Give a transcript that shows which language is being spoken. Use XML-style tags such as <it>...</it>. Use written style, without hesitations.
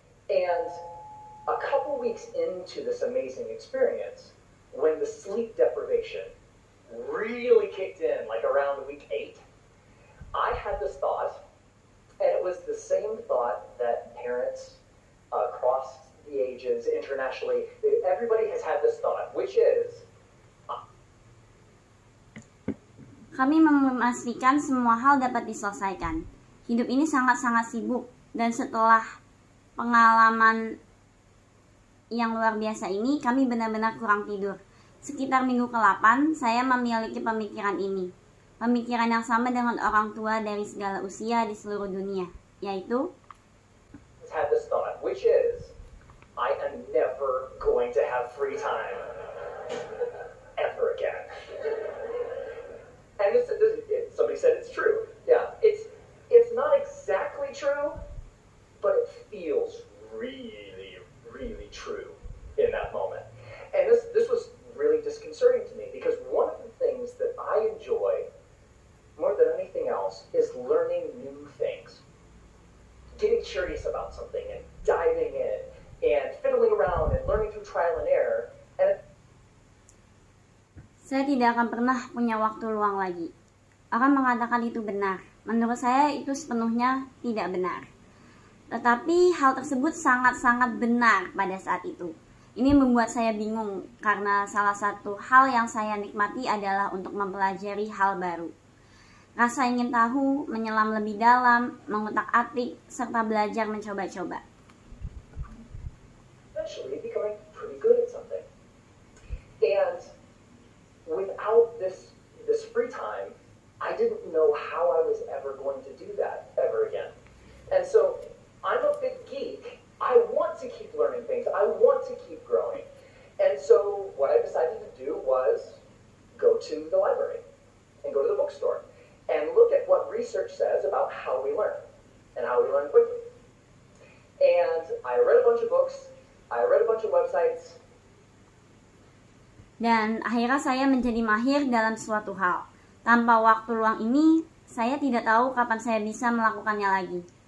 <en>And a couple weeks into this amazing experience, when the sleep deprivation really kicked in, like around week 8, I had this thought, and it was the same thought that parents across the ages, internationally, everybody has had this thought, which is,</en> <id>kami memastikan semua hal dapat diselesaikan. Hidup ini sangat-sangat sibuk, dan setelah pengalaman yang luar biasa ini, kami benar-benar kurang tidur. Sekitar minggu ke-8, saya memiliki pemikiran ini. Pemikiran yang sama dengan orang tua dari segala usia di seluruh dunia, yaitu</id> <en>had this thought, which is, I am never going to have free time ever again. And somebody said it's true. Yeah, it's not exactly true, but it feels really, really true in that moment. And this was really disconcerting to me, because one of the things that I enjoy more than anything else is learning new things. Getting curious about something and diving in and fiddling around and learning through trial and error. And</en> <id>saya tidak akan pernah punya waktu luang lagi. Orang mengatakan itu benar. Menurut saya itu sepenuhnya tidak benar. Tetapi hal tersebut sangat-sangat benar pada saat itu. Ini membuat saya bingung karena salah satu hal yang saya nikmati adalah untuk mempelajari hal baru. Rasa ingin tahu, menyelam lebih dalam, mengutak-atik, serta belajar mencoba-coba.</id> <en>Eventually becoming pretty good at something. And without this free time, I didn't know how I was ever going to do that ever again. And so I'm a big geek. I want to keep learning things. I want to keep growing. And so what I decided to do was go to the library and go to the bookstore and look at what research says about how we learn and how we learn quickly. And I read a bunch of books, I read a bunch of websites.</en> <id>Dan akhirnya saya menjadi mahir dalam suatu hal. Tanpa waktu luang ini, saya tidak tahu kapan saya bisa melakukannya lagi.</id>